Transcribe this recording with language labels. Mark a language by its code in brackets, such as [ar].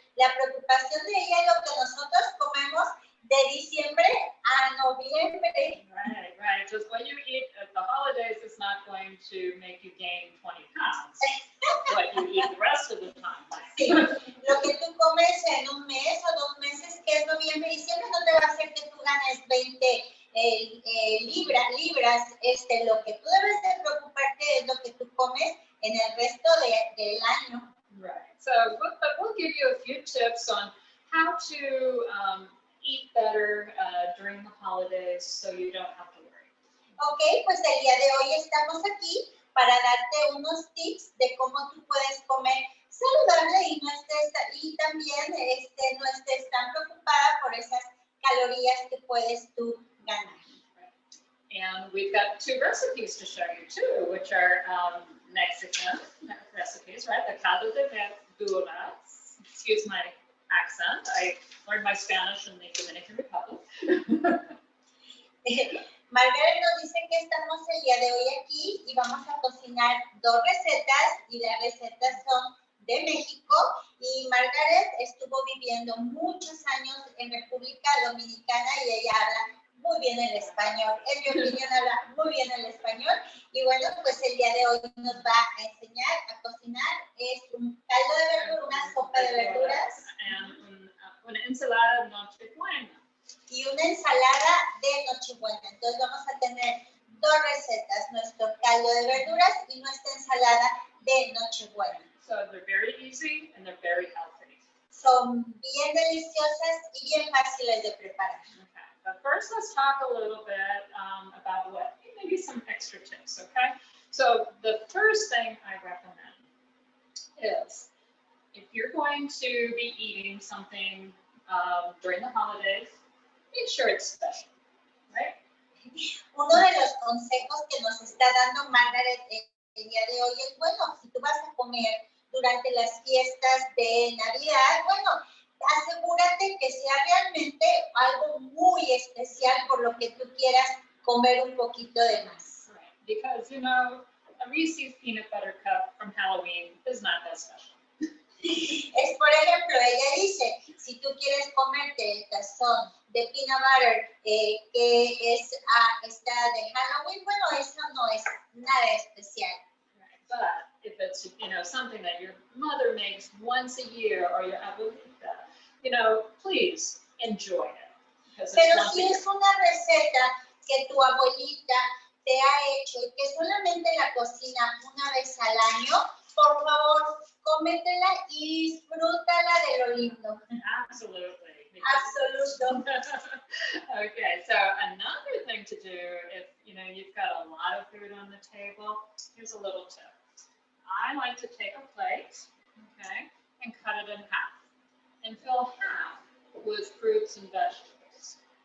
[es] La preocupación de ella es lo que nosotros comemos de diciembre a noviembre. [en] Right. Just what you eat at the holidays is not going to make you gain 20 pounds. What you eat the rest of the time. [es] Sí. Lo que tú comes en un mes o 2 meses, que es noviembre y diciembre, no te va a hacer que tú ganes 20 libras. Lo que tú debes de preocuparte es lo que tú comes en el resto del año. [en] Right. So, we'll give you a few tips on how to eat better during the holidays so you don't have to worry. [es] Ok, pues el día de hoy estamos aquí para darte unos tips de cómo tú puedes comer saludable y también no estés tan preocupada por esas calorías que puedes tú ganar. [en] And we've got 2 recipes to show you too, which are Mexican recipes, right? The caldo de verduras. Excuse my accent. I learned my Spanish in the Dominican Republic. [es] Margaret nos dice que estamos el día de hoy aquí y vamos a cocinar 2 recetas y las recetas son de México y Margaret estuvo viviendo muchos años en República Dominicana y ella habla muy bien el español. En mi opinión habla muy bien el español y bueno, pues el día de hoy nos va a enseñar a cocinar. Es un caldo de verduras, una sopa de verduras. Una ensalada de Nochebuena. Y una ensalada de Nochebuena. Entonces vamos a tener 2 recetas, nuestro caldo de verduras y nuestra ensalada de Nochebuena. [en] So they're very easy and they're very healthy. [es] Son bien deliciosas y bien fáciles de preparar. Okay. [en] But first, let's talk a little bit about maybe some extra tips, okay? So the first thing I recommend is if you're going to be eating something during the holidays, make sure it's special, right? [es] Uno de los consejos que nos está dando Margaret el día de hoy es, bueno, si tú vas a comer durante las fiestas de Navidad, bueno, asegúrate que sea realmente algo muy especial por lo que tú quieras comer un poquito de más. [en] Right. Because, a Reese's peanut butter cup from Halloween is not that special. [es] Es, por ejemplo, ella dice, si tú quieres comerte el tazón de peanut butter que está de Halloween, bueno, eso no es nada especial. [en] Right. But if it's, something that your mother makes once a year or your abuelita, please enjoy it. [es] Pero si es una receta que tu abuelita te ha hecho y que solamente la cocina una vez al año, por favor, cómetela y disfrútala de lo lindo. [en] Absolutely. [es] Absoluto. [en] Okay, so another thing to do if, you've got a lot of food on the table, here's a little tip. I like to take a plate, okay, and cut it in half and fill half with fruits and vegetables.